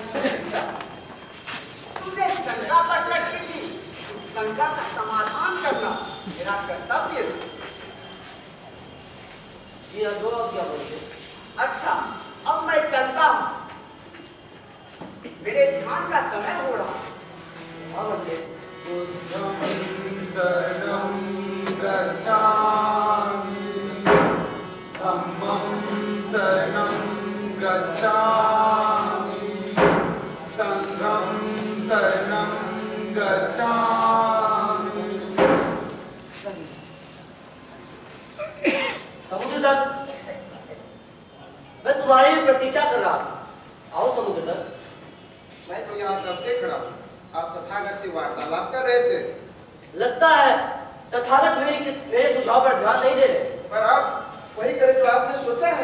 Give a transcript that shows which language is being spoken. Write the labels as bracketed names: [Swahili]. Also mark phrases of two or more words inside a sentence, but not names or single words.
[Hindi] तुमने शंका पर लड़की थी, उस शंका का समाधान करना मेरा कर्तव्य है। ये दो क्या बोलते? अच्छा, अब मैं चलता हूँ, मेरे ध्यान का समय हो रहा है। हाँ भंते। [Pali] शरणं गच्छामि, धम्मं शरणं गच्छामि, संघं शरणं गच्छामि। [Hindi] समुद्रदत्त, मैं तुम्हारी प्रतीक्षा कर रहा हूँ। आओ समुद्रदत्त। मैं तो यहाँ कब से खड़ा हूँ। आप तथागत से वार्तालाप कर रहे थे। लगता है तथागत मेरे सुझाव पर ध्यान नहीं दे रहे। पर आप वही करें जो आपने सोचा है।